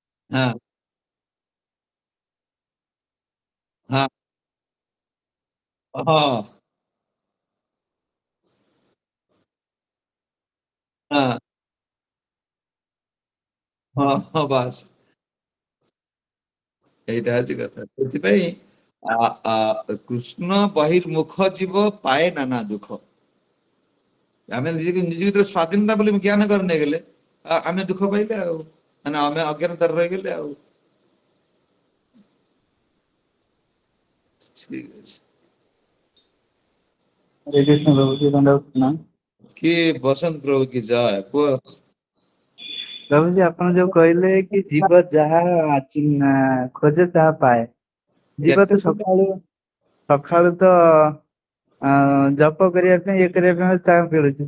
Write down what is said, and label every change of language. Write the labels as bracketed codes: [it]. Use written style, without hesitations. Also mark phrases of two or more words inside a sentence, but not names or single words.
[hi] हाँ हाँ हाँ हाँ हाँ हाँ [or] बास ଏଇଟା ହଉଛି କଥା ସେଥିପାଇଁ କୃଷ୍ଣ ବହିର୍ମୁଖ ଜୀବ ପାଏ ନାନା ଦୁଃଖ ଆମେ ନିଜ ଭିତରେ ସ୍ୱାଧୀନତା ବୋଲି ଜ୍ଞାନ କରି ନେଇଗଲେ ଆମେ ଦୁଃଖ ପାଇଲେ ଆଉ ମାନେ ଆମେ ଅଜ୍ଞାନତାରେ ରହିଗଲେ ଆଉ ଠିକ ଅଛି [hi] हरे कृष्ण प्रभु जी दंडवत प्रणाम। [or] କି ବସନ୍ତ ପ୍ରଭୁ କି ଜୟ କୁହ प्रभु जी ଆପଣ ଯୋଉ କହିଲେ କି ଜୀବ ଯାହା ଖୋଜେ ତାହା ପାଏ। ଜୀବ କେତେ ତ ସକାଳୁ ସକାଳୁ ତ ଜପ କରିବା ପାଇଁ ଇଏ କରିବା ପାଇଁ ତାହା ମିଳୁଛି।